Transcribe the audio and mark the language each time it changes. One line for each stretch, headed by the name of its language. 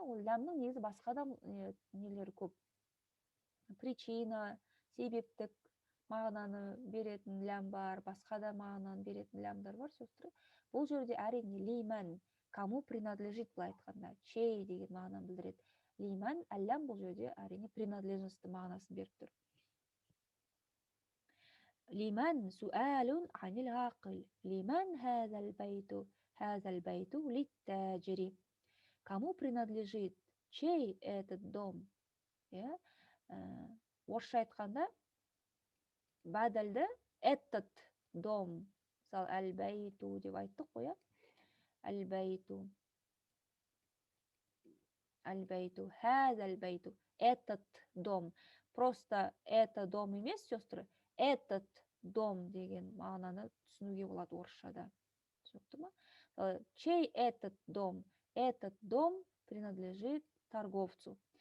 Kazakh: Ол ләмнің негізі басқа да нелері көп. Причина, себептік мағынаны беретін ләм бар, басқа да мағынаны беретін ләмдар бар, сестры. Бұл жерде әрине лиман,
Russian: кому принадлежит,
Kazakh: былай айтқанда, чей деген мағынаны білдіреді. Лиман, әлләм бұл жерде әрине принадлежностьті мағынасын беріп тұр.
Arabic: Лиман суалун анил ғақил. Лиман хазал байту литтаджири.
Russian: Кому принадлежит, чей этот дом?
Kazakh: Орысша айтқанда бадалды
Russian: этот дом,
Kazakh: мысалы әл-бәйту деп айттық қой, иә.
Arabic: Әл-бәйту, әл-бәйту, хазал-бәйту,
Russian: этот дом. Просто это дом
Kazakh: емес, сестры,
Russian: этот дом
Kazakh: деген мағынаны түсінуге болады орысшада. Түсінікті ма?
Russian: Чей этот дом? Этот дом принадлежит торговцу.